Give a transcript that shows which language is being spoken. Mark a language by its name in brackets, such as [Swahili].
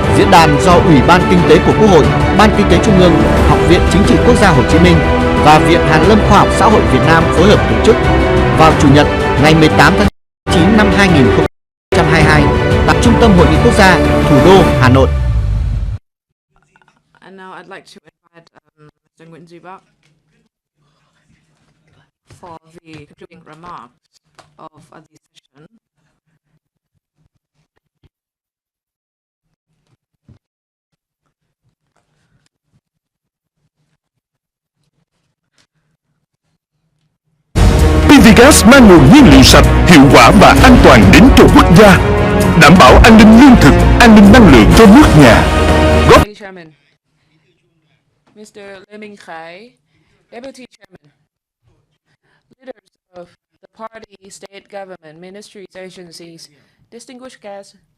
[Vietnamese] Diễn đàn do Ủy ban Kinh tế của Quốc hội, Ban Kinh tế Trung ương, Học viện Chính trị Quốc gia Hồ Chí Minh và Viện Hàn lâm Khoa học Xã hội Việt Nam phối hợp tổ chức vào Chủ nhật ngày 18 tháng 9 năm 2022 tại Trung tâm Hội nghị Quốc gia, thủ đô Hà Nội. [English] And now I'd like to invite Mr. Nguyễn Duy Bắc for the concluding remarks of the session. [Vietnamese] Gas mang nguồn nhiên liệu sạch, hiệu quả và an toàn đến cho quốc gia, đảm bảo an ninh lương thực, an ninh năng lượng cho nước nhà. [English] Chairman, Mr. Lê Minh Khái, Deputy Chairman, leaders of the party, state government, ministries, agencies, distinguished guests.